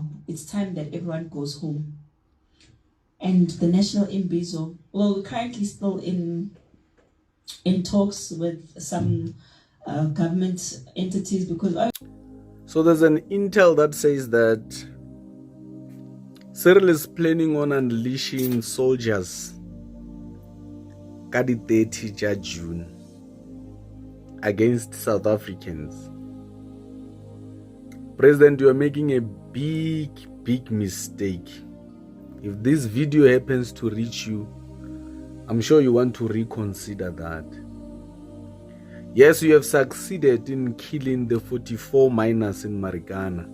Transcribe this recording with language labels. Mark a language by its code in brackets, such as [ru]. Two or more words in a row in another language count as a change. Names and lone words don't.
[en] It's time that everyone goes home. And the National Imbizo, well, we're currently still in talks with some government entities because... So there's an intel that says that Cyril is planning on unleashing soldiers [nso] ka di [en] 30 June against South Africans. President, you are making a big mistake. If this video happens to reach you, I'm sure you want to reconsider that. Yes, you have succeeded in killing the 44 miners in Marikana.